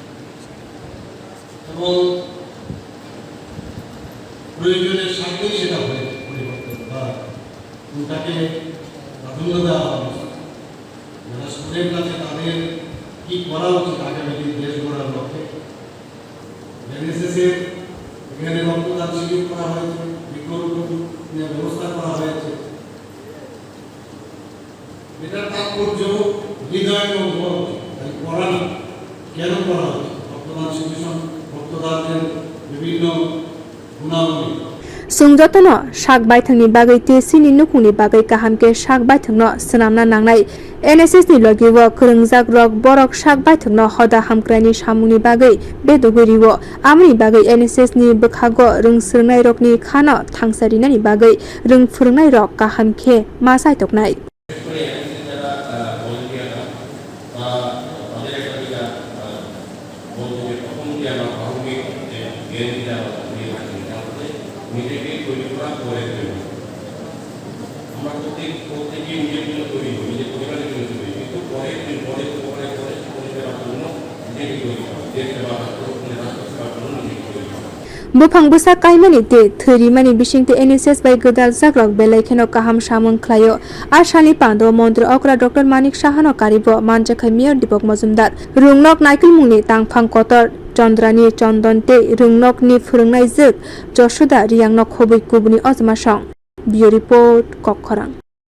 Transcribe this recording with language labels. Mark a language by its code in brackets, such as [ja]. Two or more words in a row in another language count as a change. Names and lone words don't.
[bn] এবং প্রয়োজনের সাথেই সেটা হয়ে পরিবর্তন বা ওটাকে প্রাধান্য দেওয়া হবে যারা স্টুডেন্ট আছে তাদের কি করা উচিত আগামী দিন দেশ গড়ার লক্ষ্যে এনএসএস এর এখানে রক্তদান শিবির করা হয়েছে বৃক্ষরোপণ ব্যবস্থা করা হয়েছে এটার তাৎপর্য হৃদয় এবং করা কেন করা হচ্ছে রক্তদান শিবির রক্তদানের বিভিন্ন গুণাবলী [trp] सुंजतनो शाक बायथंनि बागै ते सिनि नुकुनि बागै काहामके शाक बायथंनो सनामना नांनाय एनएसएस नि लगिवो खोरोंजाक रक बरक शाक बायथंनो हदा हामक्रायनि सामुनि बागै बेदगरिवो आमनि बागै एनएसएस नि बखागो रोंस्रोंनाय रकनि खानो थांसारिनानि बागै रोंफोरोंनाय रक काहामके मा सायतकनाय [bn] নিজেকে তৈরি করা করে দেবে আমরা প্রত্যেকে নিজের জন্য তৈরি হই নিজের পরিবারের জন্য তৈরি কিন্তু পরের পরিবারের জন্য নিজেকে তৈরি করা দেশ সেবা রাষ্ট্র সেবার জন্য নিজেকে তৈরি করা [trp] बुफां बुसा कायमानि ते थोरिमानि बिसिंते एनएसएस बाय गोदाल जाग्रक बेलायखेनो काहाम सामों ख्लायो आशानि पांदो मन्त्री अकरा डॉक्टर मानिक साहानो कारिबो मानजाखै मेयर दीपक मजुमदार रुंनक नायकिल मुंनि तांफां कतर चंद्रानि चंदनते रुंनकनि फोरोंनाय जोग जशोदा रियांगनक हबै कुबुनि अजमा सं बियो रिपोर्ट कखरां।